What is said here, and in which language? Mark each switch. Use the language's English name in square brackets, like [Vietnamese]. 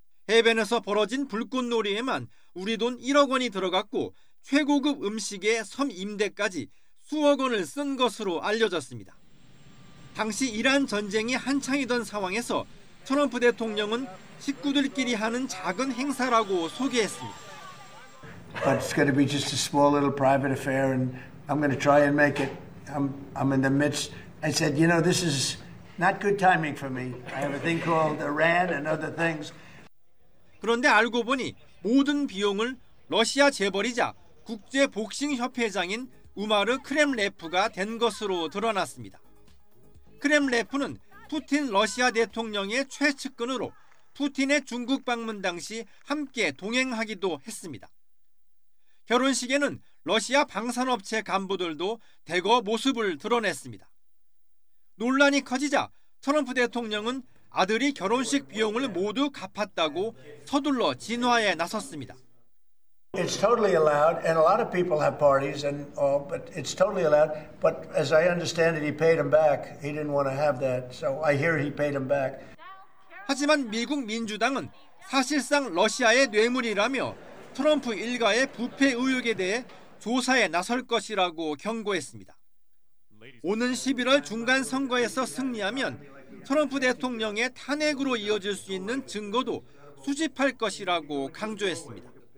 [Korean] 해변에서 벌어진 불꽃놀이에만 우리 돈 1억 원이 들어갔고 최고급 음식에 섬 임대까지 수억 원을 쓴 것으로 알려졌습니다. 당시 이란 전쟁이 한창이던 상황에서 트럼프 대통령은 식구들끼리 하는 작은 행사라고 소개했습니다. [English] It's going to be just a small little private affair and I'm going to try and make it. I'm in the midst. I said, you know, this is not good timing for me. I have a thing called Iran and other things. [Korean] 그런데 알고 보니 모든 비용을 러시아 재벌이자 국제 복싱 협회장인 우마르 크렘레프가 댄 것으로 드러났습니다. 크렘레프는 푸틴 러시아 대통령의 최측근으로 푸틴의 중국 방문 당시 함께 동행하기도 했습니다. 결혼식에는 러시아 방산업체 간부들도 대거 모습을 드러냈습니다. 논란이 커지자 트럼프 대통령은 아들이 결혼식 비용을 모두 갚았다고 서둘러 진화에 나섰습니다. [English] It's totally allowed and a lot of people have parties and all but it's totally allowed but as I understand it he paid him back. He didn't want to have that. So I hear he paid him back. [Korean] 하지만 미국 민주당은 사실상 러시아의 뇌물이라며 트럼프 일가의 부패 의혹에 대해 조사에 나설 것이라고 경고했습니다. 오는 11월 중간 선거에서 승리하면 트럼프 대통령의 탄핵으로 이어질 수 있는 증거도 수집할 것이라고 강조했습니다.